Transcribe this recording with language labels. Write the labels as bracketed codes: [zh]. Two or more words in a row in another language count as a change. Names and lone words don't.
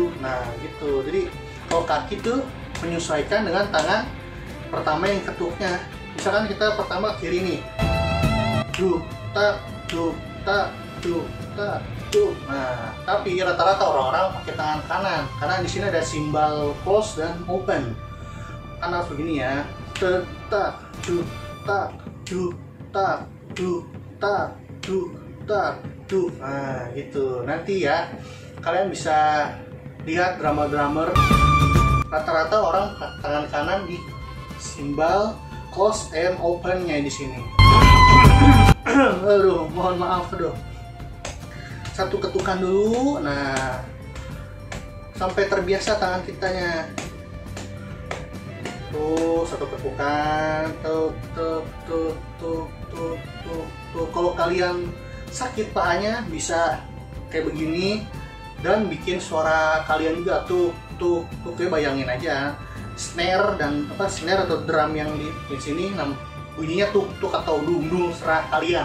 [id] Nah gitu, jadi kalau kaki tuh menyesuaikan dengan tangan pertama yang ketuknya. Misalkan kita pertama kiri nih, duh tak duh tak duh tak. tuh. Nah, tapi rata-rata orang-orang pakai tangan kanan karena di sini ada simbol close dan open. Kan harus begini ya. Tak, du, tak, du, tak, du, tak, du, tak, du. Nah, gitu. Nanti ya kalian bisa lihat drummer-drummer rata-rata orang tangan kanan di simbol [en] close and open- [id] nya di sini. Aduh, mohon maaf, aduh. Satu ketukan dulu. Nah, sampai terbiasa tangan kitanya. Tuh, satu ketukan. Tuh. Kalau kalian sakit pahanya bisa kayak begini dan bikin suara kalian juga tuh kayak bayangin aja snare atau drum yang di sini bunyinya tuk atau dung serah kalian.